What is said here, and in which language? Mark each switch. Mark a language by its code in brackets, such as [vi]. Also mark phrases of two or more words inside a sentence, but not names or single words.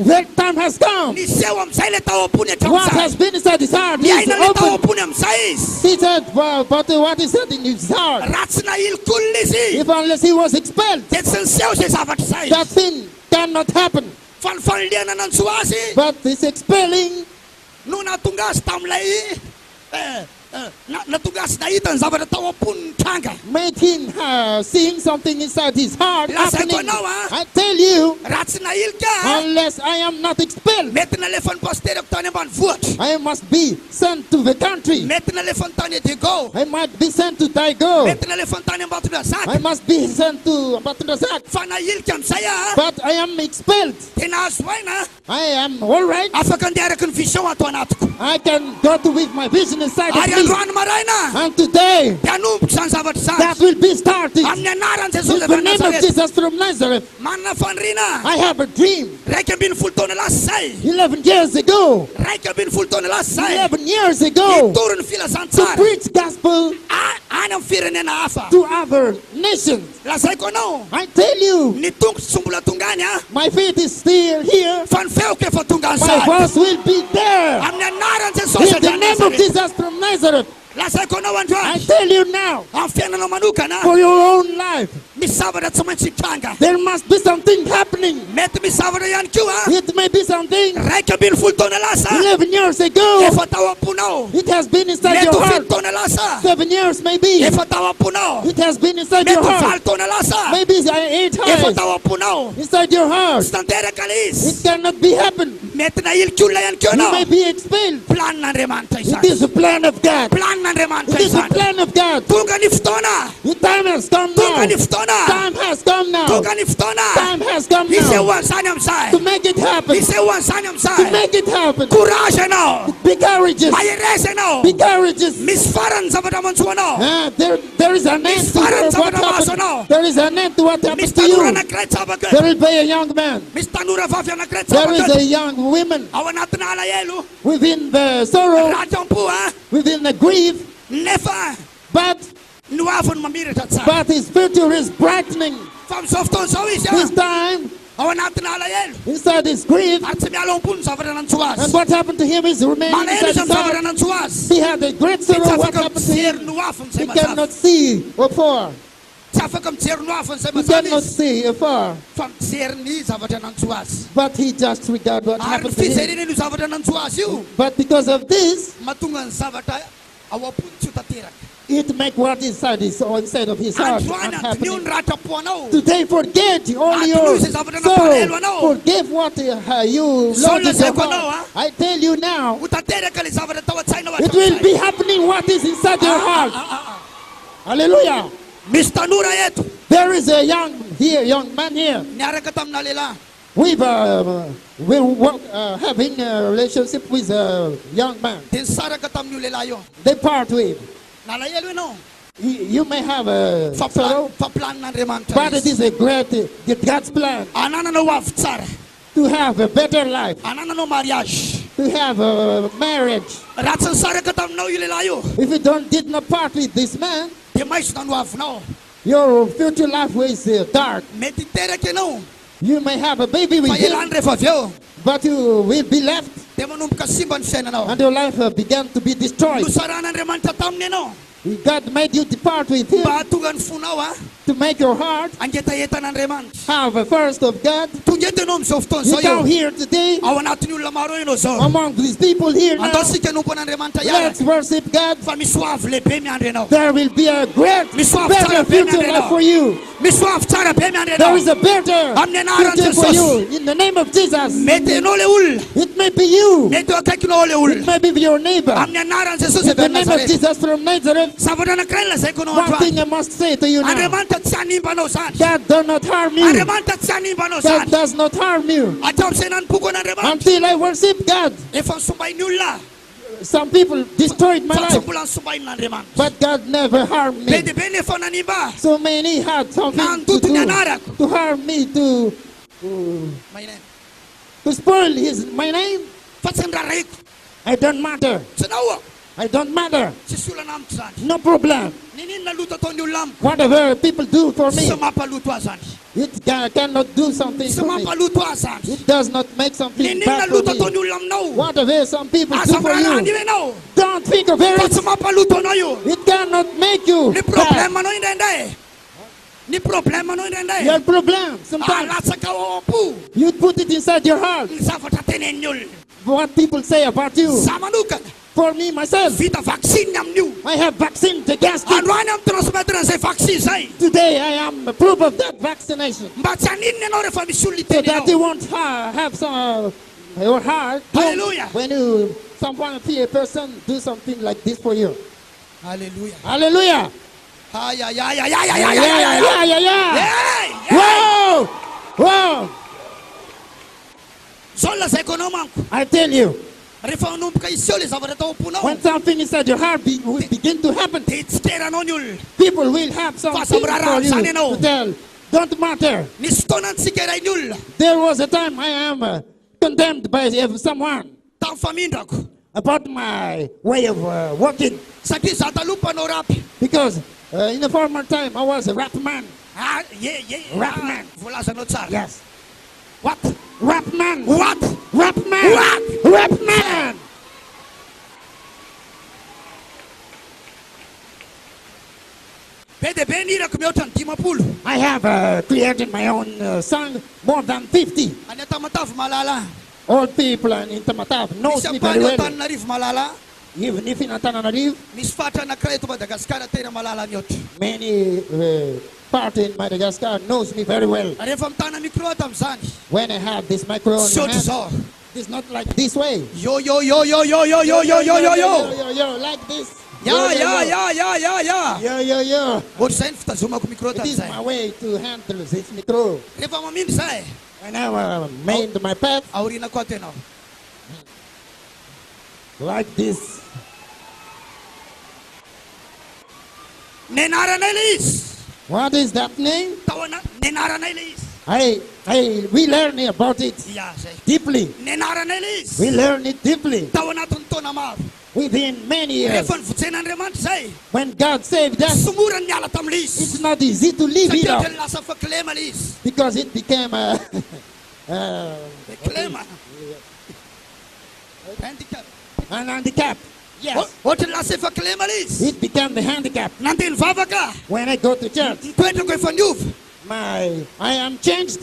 [en] that time has come. [mg] Niseho am'izay le tao am-pony [en] What has [mg] hatramin'izay. [en] been inside his heart is [mg] Miaina le tao [en] open. [mg] am-pony am'izay izy. [en] He said, well, but what is said in his heart? [mg] Raha tsy nahilika olona izy. [en] If unless he was expelled, [mg] De tsy niseho zay zavatra zay. [en] that thing cannot happen. [mg] Fa ny faniliana nanjo azy. [en] But this expelling, [mg] No natonga azy tam'ilay natonga azy nahita ny zavatra tao am-pony ny tranga. [en] made him seeing something inside his heart [mg] Lazaiko [en] happening. [mg] anao a. [en] I tell you, [mg] Raha tsy nahilika [en] unless I am not expelled, [mg] mety nalefan'ny pasterako tany ambanivohitra. [en] I must be sent to the country. [mg] Mety nalefan'ny tany Edego. [en] I might be sent to Dago. [mg] Mety nalefan'ny tany Ambatondrazaka. [en] I must be sent to Batundazak. [mg] Fa nahilika am'izay a. [en] But I am expelled. [mg] Tena azo aina. [en] I am all right. [mg] Afaka andeha araky ny vision ato anatiko. [en] I can go to with my vision inside of [mg] Ary [en] me. [mg] androany maraina. [en] And today, [mg] De anomboka zany zavatra [en] that [mg] zany. [en] will be started. [mg] Amin'ny anaran'i [en] In [mg] Jesosy [en] the [mg] avy [en] name of [mg] Nazareth. [en] Jesus from Nazareth, [mg] Manana faniriana. [en] I have a dream. [mg] Raiky ambin'ny folo taona lasa zay. [en] 11 years ago, [mg] Raiky ambin'ny folo taona lasa zay. [en] 11 years ago, [mg] Itory ny [en] to [mg] filazantsara. [en] preach gospel [mg] Any amin'ny firenena hafa. [en] to other nations. [mg] Lazaiko anao. [en] I tell you, [mg] Ny tongotsy tsy mbola tongany a. [en] my feet is still here. [mg] Fa ny feoko efa tonga [en] My [mg] ansary. [en] voice will be there. [mg] Amin'ny anaran'i Jesosy [en] In the [mg] avy [en] name of [mg] Nazareth. [en] Jesus from Nazareth, [mg] Lazaiko anao [en] I [mg] androany. [en] tell you now, [mg] Amin'ny fiainanao manokana. [en] for your own life, [mg] Misy zavatra tsy maintsy hitranga. [en] there must be something happening. [mg] Mety misy zavatra ihany koa a. [en] It may be something [mg] Raiky ambin'ny folo taona lasa. [en] 11 years ago. [mg] Efa tao am-ponao. [en] It has been inside [mg] Mety [en] your [mg] ho [en] heart. [mg] 7 taona lasa. [en] 7 years maybe. [mg] Efa tao am-ponao. [en] It has been inside [mg] Mety [en] your [mg] ho 5 [en] heart. [mg] taona lasa. [en] Maybe 8 [mg] Efa [en] years [mg] tao am-ponao. [en] inside your heart. [mg] Tsy tanteraka le [en] It [mg] izy. [en] cannot be happen. [mg] Mety nahiliky olona ihany koa [en] You may [mg] anao. [en] be expelled. [mg] Planin'Andriamanitra [en] It is [mg] izany. [en] the plan of God. [mg] Planin'Andriamanitra [en] It is the [mg] izany. [en] plan of God. [mg] Tonga ny fotoana. [en] The time has come [mg] Tonga ny [en] now. [mg] fotoana fotoana. [en] Time has come now. [mg] Tonga ny fotoana. [en] Time has come now. [mg] Hisehoan'izany amin'izay. [en] To make it happen. [mg] Hisehoan'izany [en] To [mg] amin'izay. [en] make it happen. [mg] Courage ianao. [en] Be courageous. [mg] Maheresy ianao. [en] Be courageous. [mg] Misy farany zavatra mantsoa anao. [en] There is an end to what happened. There is an end to what happened [mg] Misy [en] to [mg] tanora [en] you. [mg] anankiray tsabaka. [en] There will be a young man. [mg] Misy tanora vavy anankiray [en] There is a [mg] tsabaka. [en] young woman [mg] Ao anatina alahelo. [en] within the sorrow, [mg] Ratampo a. [en] within the grief, [mg] Nefa [en] but [mg] no avony mamiratra tsara. [en] but his future is brightening. [mg] Fa amin'izao fotoana izao izy [en] This [mg] a. [en] time, [mg] Ao anatina alahelo. [en] inside his grief, [mg] Ary tsy miala am-pony ny zavatra nantsua [en] and [mg] azy. [en] what happened to him is remaining [mg] Malahelo [en] inside [mg] izy [en] his [mg] amin'ny zavatra [en] heart. [mg] nantsua azy. [en] He had a great [mg] Tsy [en] sorrow. What [mg] afaka [en] happened to him? [mg] mijery no afony [en] He [mg] izay mazava. [en] cannot see afar. [mg] Tsy afaka mijery no afony izay [en] He [mg] mazava [en] cannot [mg] izy. [en] see afar. [mg] Fa mijery ny zavatra nantsua azy. [en] But he just regard what [mg] Ary [en] happened to him. [mg] fijereny io zavatra nantsua azy io. [en] But because of this, [mg] Mahatonga ny zavatra ao am-pony tsy ho tanteraka. [en] it make what inside of his heart [mg] Androany [en] not [mg] antony io [en] happening. [mg] ny ratra-poanao. [en] Today, forget all your sorrow. Forgive what you lost in your heart. I tell you now, [mg] Ho tanteraka le zavatra tao an-tsainao [en] it will be [mg] hatramin'izay. [en] happening what is inside your heart. Hallelujah. [mg] Misy tanora eto [en] There is a young man here. [mg] niaraka tamina lehilahy. [en] We're having a relationship with a young man. [mg] Dia nisaraka tamin'io lehilahy io. [en] They part with. [mg] Nalahelo ianao. [en] You may have a sorrow, [mg] Famplanin'Andriamanitra [en] but it [mg] izy. [en] is a great God's plan [mg] Anananao avy tsara. [en] to have a better life, [mg] Anananao mariage. [en] to have a marriage. [mg] Raha tsy nisaraka taminao io lehilahy io, [en] If you did not part with this man, [mg] dia maiso na no avinao. [en] your future life is dark. [mg] Mety hiteraka ianao. [en] You may have a baby with [mg] Fa [en] him, [mg] elany rehefa avy eo, [en] but you will be left, [mg] dia manomboka simba ny fiainanao. [en] and your life began to be destroyed. [mg] Nosaran'Andriamanitra taminy ianao. [en] God made you depart with him [mg] Mba hatonga ny fonao a, [en] to make your heart [mg] angetaentan'Andriamanitra. [en] have a first of God. [mg] Tonga eto ianao amin'izao fotoana [en] You [mg] izao [en] come [mg] eo. [en] here today [mg] Ao anatin'ny olona maro eo ianao zao. [en] among these people here now. [mg] Andao sika nompo an'Andriamanitra [en] Let's [mg] iaraka. [en] worship God. [mg] Fa misy ho avy lehibe miandry ianao. [en] There will be a great, better future life for you. [mg] Misy ho avy tsara be miandry [en] There [mg] ianao. [en] is a better [mg] Amin'ny anaran'i [en] future for you. [mg] Jesosy. [en] In the name of Jesus. [mg] Mety ianao le olona. [en] It may be you. [mg] Mety eo akaikinao le [en] It [mg] olona. [en] may be your neighbor. [mg] Amin'ny anaran'i Jesosy [en] In the [mg] avy [en] name of [mg] Nazareth. [en] Jesus from Nazareth. [mg] Zavatra anankiray ny lazaiko anao [en] One [mg] androany. [en] thing I must say to you now. [mg] Andriamanitra tsy hanimbanao zany. [en] God does not harm you. [mg] Andriamanitra tsy hanimbanao [en] God [mg] zany. [en] does not harm you. [mg] Hatramin'izay nanipoko an'Andriamanitra. [en] Until I worship God. [mg] Efa nisombainy olona. [en] Some people destroyed my [mg] Fa tsy [en] life. [mg] mbola nisombain'Andriamanitra. [en] But God never harmed [mg] Be [en] me. [mg] dia be nefa nanimba. [en] So many had something to [mg] Nandoto ny [en] do [mg] anarako. [en] to harm me, to spoil my name. [mg] Fa tsy niraraiko. [en] I don't matter. [mg] Tsy nahoa. [en] I don't matter. [mg] Tsisy olana amiko zany. [en] No problem. [mg] Ninina loto ataon'ny olona amiko. [en] Whatever people do for me, [mg] Tsy mampaloto azy zany. [en] it cannot do something [mg] Tsy [en] for me. [mg] mampaloto azy zany. [en] It does not make something [mg] Ninina [en] bad for [mg] loto [en] me. [mg] ataon'ny olona aminao. [en] Whatever some people do [mg] Asa [en] for [mg] mararany [en] you, [mg] io ianao. [en] don't think of [mg] Fa [en] it. [mg] tsy mampaloto anao io. [en] It cannot make you [mg] Ny [en] bad. [mg] problemanao indraindray. Ny problemanao indraindray. [en] Your problem, sometimes [mg] Alatsaka ao am-po. [en] you put it inside your heart. [mg] Ny zavatra tenenin'ny olona. [en] What people say about you. [mg] Za manokana. [en] For me, myself, [mg] Vita vaccine amin'io. [en] I have vaccine against it. [mg] Androany amin'ny transmettre an'izay vaccine zay. [en] Today, I am a proof of that vaccination. [mg] Mba tsy haninina ianao rehefa misy olona [en] So that you [mg] iteninao. [en] won't have some your heart Hallelujah. when someone see a person do something like this for you. Hallelujah. Hallelujah. Ay, ay, ay, ay, ay, ay, Yeah, ay, ay, yeah, ay, yeah, yeah, yeah. Hey, hey. Whoa, whoa! [mg] Zao ny lazaiko anao manko. [en] I tell you, [mg] Rehefa manomboka iseho le zavatra tao am-ponao. [en] when something inside your heart will begin to happen, [mg] Dia tsy teranao ny olona. [en] people will have something for you to tell. Don't matter. [mg] Nisy fotoana antsika iray ny olona. [en] There was a time I am condemned by someone [mg] Tamin'ny famindrako. [en] about my way of working. [mg] Satria za taloha mpanao rapy. [en] Because in the former time, I was a rap man. Rap man. [mg] Voalazanao tsara. [en] Yes. What? Rap man. What? Rap man. What? Rap man. [mg] Be dia be nirako mihoatra ny 50. [en] I have created my own song, more than 50. [mg] Any Tamatavy malala. [en] Old people in Tamatave knows [mg] Misy [en] me [mg] ampany [en] very [mg] ao [en] well. [mg] Antananarivo malala. [en] Even if in Antananarivo, [mg] Misy fatra anankiray eto Madagasikara tena malala mihoatra. [en] many part in Madagascar knows me very well. [mg] Rehefa mitana micro tamin'izany. [en] When I have this microphone in my [mg] Misaotra [en] hand, [mg] zao. [en] it's not like this way. Yo yo yo yo yo yo yo yo yo yo yo. Yo, like this. Yeah. [mg] Ohatr'izay ny fitazomako micro [en] It is [mg] tam'izay. [en] my way to handle this micro. [mg] Rehefa mamindry zay, [en] I never made my path [mg] aoriana koa tena. [en] like this. [mg] Nenaranay le izy. [en] What is that name? [mg] Taona nenaranay le izy. [en] We learn about it [mg] Ya zay. [en] deeply. [mg] Nenaranay le izy. [en] We learn it deeply [mg] Tao anatin'ny taona maro. [en] within many years. [mg] Rehefa nivojen'Andriamanitra zay, [en] When God saved us, [mg] somora ny miala tam'le izy. [en] it's not easy to leave it [mg] Satria [en] up [mg] dia lasa faklema le izy. [en] because it became a [mg] Klema. Handicap. [en] an handicap. Yes, [mg] Ohatrany lasa efa klema le izy. [en] it became the handicap. [mg] Nandeha nivavaka. [en] When I go to church, [mg] Ny toetrako efa niova. [en] I am changed.